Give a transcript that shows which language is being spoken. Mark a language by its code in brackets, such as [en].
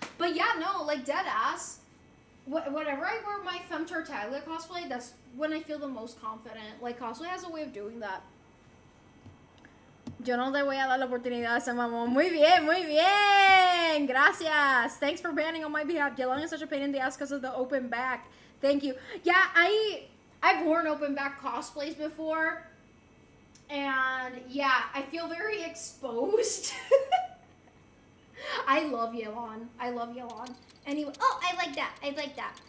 [en] But yeah, no, like dead ass. Whenever I wear my femme Tartaglia cosplay, that's when I feel the most confident. Like, cosplay has a way of doing that. [es] Yo no te voy a dar la oportunidad a ese mamón. Muy bien. Gracias. [en] Thanks for banning on my behalf. Yelan is such a pain in the ass because of the open back. Thank you. Yeah, I've worn open back cosplays before. And yeah, I feel very exposed. I love Yelan. Anyway, oh, I like that.